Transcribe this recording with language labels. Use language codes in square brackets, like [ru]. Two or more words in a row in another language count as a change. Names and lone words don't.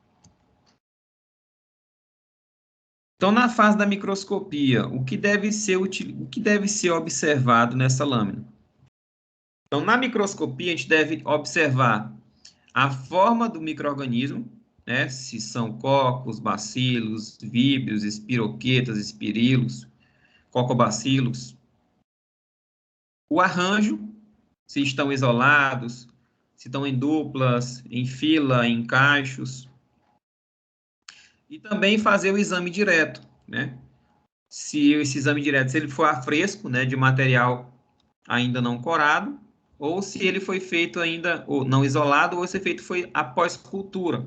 [pt] Então, na fase da microscopia, o que deve ser observado nessa lâmina? Então, na microscopia, a gente deve observar a forma do micro-organismo, né? Se são cocos, bacilos, víbrios, espiroquetas, espirilos, cocobacilos. O arranjo, se estão isolados, se estão em duplas, em fila, em cachos. E também fazer o exame direto, né? Se esse exame direto, se ele for a fresco, né, de material ainda não corado, ou se ele foi feito ainda, ou não isolado, ou se feito foi após cultura.